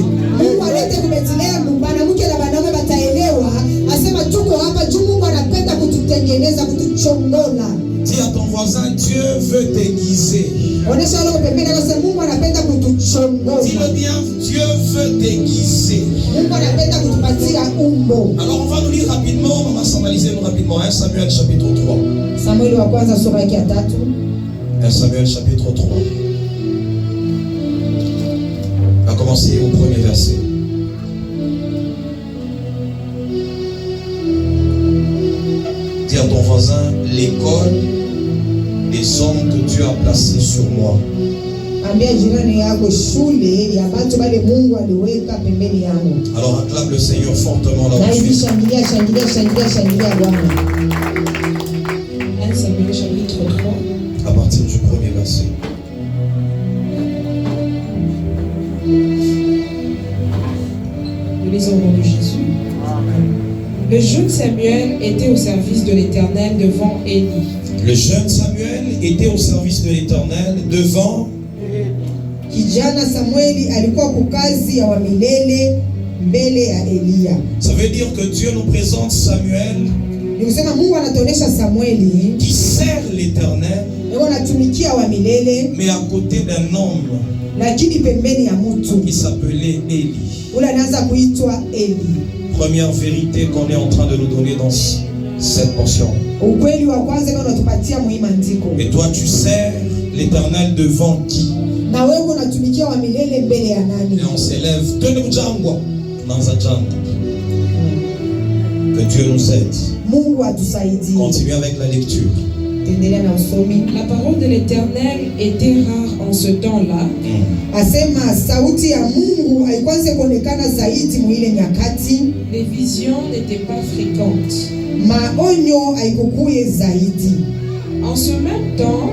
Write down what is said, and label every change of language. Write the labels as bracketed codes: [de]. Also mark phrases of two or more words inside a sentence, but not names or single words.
[sw] Mungu alete kubetlehem mwanamke na wanaume bataelewa. Asema tuko hapa juu Mungu anapenda kututengeneza, kutuchongola. [fr] Dis à ton voisin, Dieu veut t'aiguiser. [sw] Onesha leo pembeni kwa sababu Mungu anapenda kutuchongola. [fr] Dis-le bien, Dieu veut t'aiguiser. [sw] Mungu anapenda kutupatia umbo. [fr] Alors on va nous lire rapidement, on va s'analyser rapidement. 1 Samuel chapitre 3. [sw] Samueli wa kwanza sura ya 3. [fr] 1 Samuel chapitre 3. On va commencer au premier verset. Dis à ton voisin, l'école des hommes que Dieu a placés sur moi. [sw] Ambia jirani yako shule ya watu bale Mungu aliweka pembeni yangu. [fr] Alors acclame le Seigneur fortement là [sw] Na [fr] où tu [sw] hivi [fr] es. [sw] shangilia, shangilia, shangilia, shangilia Bwana. [fr] 1 Samuel chapitre 3. À partir du premier verset. Nous lisons au nom de Jésus. Le jeune Samuel était au service de l'Éternel devant Élie. Le jeune Samuel était au service de l'Éternel devant. [sw] Kijana Samueli alikuwa kukazi ya wa milele mbele ya Eliya. [fr] Ça veut dire que Dieu nous présente Samuel [sw] Ni kusema Mungu anatuonesha Samueli [fr] qui sert l'Éternel, [sw] yeye anatumikia wa milele, [fr] mais à côté d'un homme [sw] lakini pembeni ya mtu [fr] qui s'appelait Élie. [sw] ule anaanza kuitwa Eli. [fr] Première vérité qu'on est en train de nous donner dans cette portion. [sw] Ukweli wa kwanza ndio unatupatia muhimu andiko. [fr] Et toi tu sers l'Éternel devant qui? [sw] Na wewe unatumikia wa milele mbele ya nani? [fr] Et on s'élève. Que Dieu nous aide. [sw] Mungu atusaidie. [fr] Continue avec la lecture. [sw] Tendelea na usomi. [fr] La parole de l'Éternel était rare en ce temps-là. [sw] Asema sauti ya Mungu haikwanze kuonekana zaidi mwile nyakati. [fr] Les visions n'étaient pas fréquentes. [sw] Maonyo haikukuye zaidi. [fr] En ce même temps,